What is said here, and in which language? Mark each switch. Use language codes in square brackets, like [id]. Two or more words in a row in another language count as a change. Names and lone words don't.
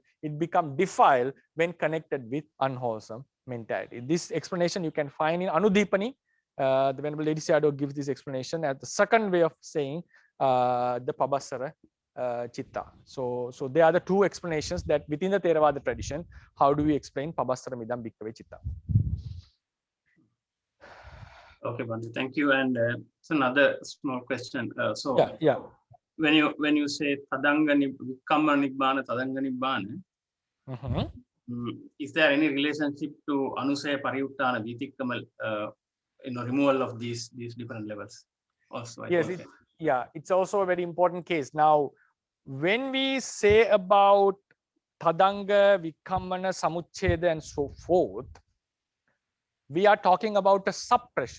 [en] It becomes defiled when connected with unwholesome mentality. This explanation you can find in Anudipani. The Venerable Lady Sayadaw gives this explanation as the second way of saying the [pi] pabassara chitta. [en] So there are the two explanations that within the Theravada tradition, how do we explain [pi] pabassara midam bhikkhave chitta? [en] Okay, Bhante, thank you. And it's another small question. Yeah. When you say [pi] tadanga vikkamma nibbana, tadanga nibbana, [en] is there any relationship to [pi] anusaya pariuttana vitikkama, [en] removal of these different levels? Also, yes, it's also a very important case. Now, when we say about [pi] tadanga, vikkammana, samucceda, [en] and so forth, we are talking about a suppression.